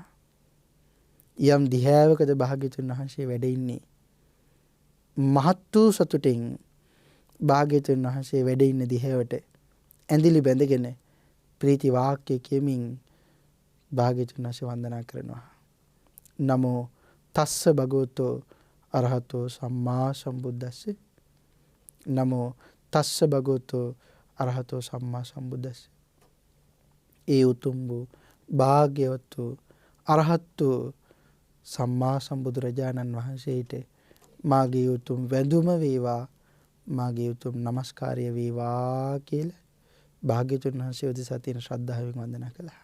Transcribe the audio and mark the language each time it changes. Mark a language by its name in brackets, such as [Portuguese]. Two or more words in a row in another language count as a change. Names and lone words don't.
[Sinhala] යම් දිහාවකද භාග්‍යවතුන් වහන්සේ වැඩ ඉන්නේ. මහත් වූ සතුටින් භාග්‍යවතුන් වහන්සේ වැඩ ඉන්න දිහාවට ඇඳිලි බැඳගෙන ප්‍රීති වාක්‍ය කියමින් භාග්‍යවතුන් වහන්සේ වන්දනා කරනවා. [Pali] නමෝ තස්ස භගවතෝ අරහතෝ සම්මා සම්බුද්දස්ස. නමෝ තස්ස භගවතෝ අරහතෝ සම්මා සම්බුද්දස්ස. [Sinhala] ඒ උතුම් වූ භාග්‍යවත් වූ අරහත් වූ සම්මා සම්බුදුරජාණන් වහන්සේට මාගේ උතුම් වැඳුම වේවා, මාගේ උතුම් নমස්කාරය වේවා කියලා භාග්‍යවතුන් වහන්සේ උදෙසා තියෙන ශ්‍රද්ධාවෙන් වන්දනා කළා.